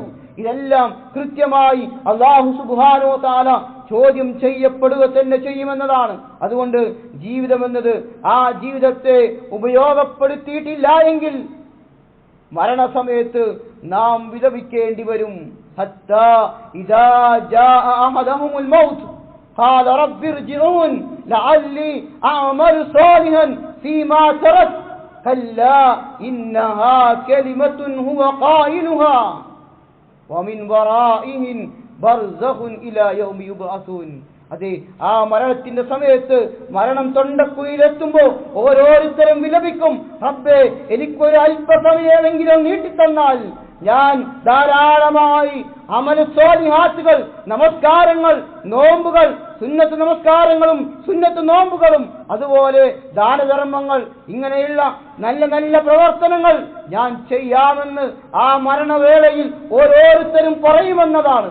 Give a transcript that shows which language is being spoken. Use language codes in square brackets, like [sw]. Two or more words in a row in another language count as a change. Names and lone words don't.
[ml] ഇതെല്ലാം കൃത്യമായി [ar] الله سبحانه وتعالى [ml] ചോദ്യം ചെയ്യപ്പെടുക തന്നെ ചെയ്യുമെന്നതാണ്. അതുകൊണ്ട് ജീവിതം എന്നത്, ആ ജീവിതത്തെ ഉപയോഗപ്പെടുത്തിയിട്ടില്ല എങ്കിൽ മരണസമയത്ത് നാം വിലപിക്കേണ്ടി വരും. [ar] قال رب ارجعون لعلي أعمل صالحا فيما تركت كلا إنها كلمة هو قائلها ومن ورائهم برزخ إلى يوم يبعثون. [ml] അതെ, ആ മരണത്തിന്റെ സമയത്ത് മരണം തൊണ്ടക്കുഴിയിലെത്തുമ്പോൾ ഓരോരുത്തരും വിലപിക്കും, റബ്ബേ എനിക്കൊരു അല്പസമയമെങ്കിലും നീട്ടിത്തന്നാൽ ഞാൻ ധാരാളമായി അമൽ സ്വാലിഹാത്തുകൾ, നമസ്കാരങ്ങൾ, നോമ്പുകൾ, സുന്നത്ത് നമസ്കാരങ്ങളും സുന്നത്ത് നോമ്പുകളും അതുപോലെ ദാനധർമ്മങ്ങൾ, ഇങ്ങനെയുള്ള നല്ല നല്ല പ്രവർത്തനങ്ങൾ ഞാൻ ചെയ്യാമെന്ന് ആ മരണവേളയിൽ ഓരോരുത്തരും പറയുമെന്നതാണ്.